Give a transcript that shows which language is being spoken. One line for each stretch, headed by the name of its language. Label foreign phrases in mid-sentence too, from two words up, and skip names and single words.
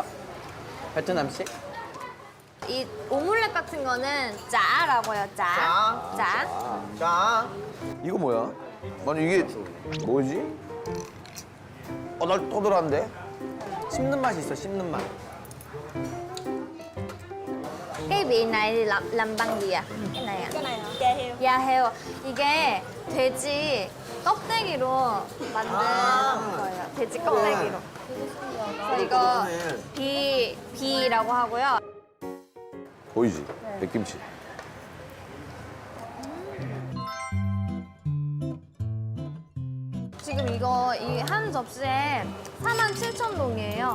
Korean: 베트남식? 이 오믈렛 같은 거는 짜라고 해요. 짜. 짜. 자. 이거 뭐야? 아니 이게 뭐지? 날 떠들었는데? 씹는 맛이 있어, 씹는 맛.
Vietnamese: Cái vị này thì làm bằng gì ạ? Cái này ạ? cái này hả? Da heo.
Korean: 야 해요. 이게 돼지 껍데기로 만든 거예요. 돼지 껍데기로. 그래서 이거 비라고 하고요. 보이지? 백김치. 지금 이거 이 한 접시에 47,000동이에요.